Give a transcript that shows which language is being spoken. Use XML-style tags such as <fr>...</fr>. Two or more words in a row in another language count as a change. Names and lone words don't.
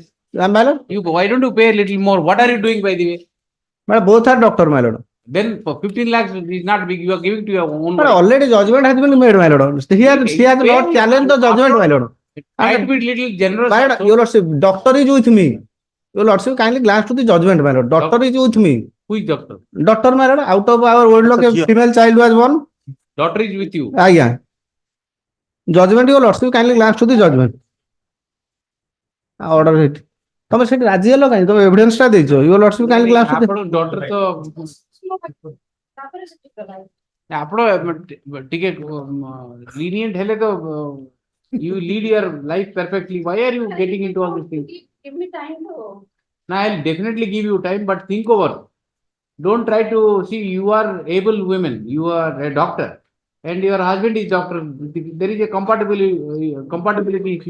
<en>My lord. Why don't you pay a little more? What are you doing, by the way? My lord, both are doctor, my lord. Then for 15 lakhs is not big. You are giving to your own. But already judgment has been made, my lord. She has not challenged the judgment, my lord. Try to be little generous. My lord, your lordship, doctor is with me. Your lordship kindly glance to the judgment, my lord. Doctor is with me. Who is doctor? Doctor, my lord, out of our world, a female child was born. Daughter is with you. Yeah. Judgment, your lordship kindly glance to the judgment. Order it.</en> <or>ତମେ ସେଠି ରାଜି ହେଲ କାହିଁ? ତମେ ଏଭିଡେନ୍ସ ଟା ଦେଇଛ।</or> <en>your lordship kindly glance</en> <or>ଆପଣ ଡକ୍ଟର ତ ଆପଣ ଟିକେ lenient ହେଲେ ତ</or> <en>you lead your life perfectly. Why are you getting into all these things? Give me time to. No, I'll definitely give you time, but think over. Don't try to see you are able women. You are a doctor, and your husband is doctor. There is a compatibility issue.</en>